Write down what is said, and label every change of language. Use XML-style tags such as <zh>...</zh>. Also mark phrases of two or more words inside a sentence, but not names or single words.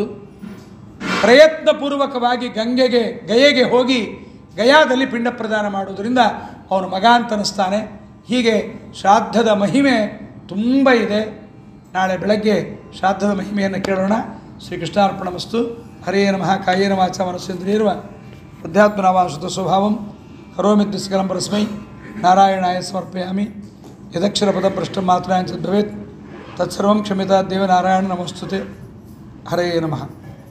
<kn>ಪ್ರಯತ್ನಪೂರ್ವಕವಾಗಿ ಗಯೆಗೆ ಹೋಗಿ ಗಯಾದಲ್ಲಿ ಪಿಂಡ ಪ್ರದಾನ ಮಾಡೋದರಿಂದ ಅವನು ಮಗ ಅಂತ ಅನ್ನಿಸ್ತಾನೆ. ಹೀಗೆ ಶ್ರಾದ್ದದ ಮಹಿಮೆ ತುಂಬ ಇದೆ. ನಾಳೆ ಬೆಳಗ್ಗೆ ಶ್ರಾದ್ದದ ಮಹಿಮೆಯನ್ನು ಕೇಳೋಣ.</kn> <sa>ಶ್ರೀಕೃಷ್ಣಾರ್ಪಣಮಸ್ತು. ಹರೇ ನಮಃ. ಕಾಯೇನ ವಾಚಾ ಮನಸ್ಸೇಂದ್ರಿಯರ್ವ ಅಧ್ಯಾತ್ಮನಾವಾಂಶುತ ಸ್ವಭಾವಂ ಕರೋಮಿದ್ಯ ಸಕಲಂ ಪರಸ್ಮೈ ನಾರಾಯಣಾಯ ಸಮರ್ಪಯಾಮಿ. ಯದಕ್ಷರಪದಭ್ರಷ್ಟಂ ಮಾತ್ರಾಂಚ ಭವೇತ್ ತತ್ಸರ್ವಂ ಕ್ಷಮ್ಯತಾದ್ದೇವ ನಾರಾಯಣ ನಮಸ್ತುತೆ. ಹರೇ ನಮಃ.</sa>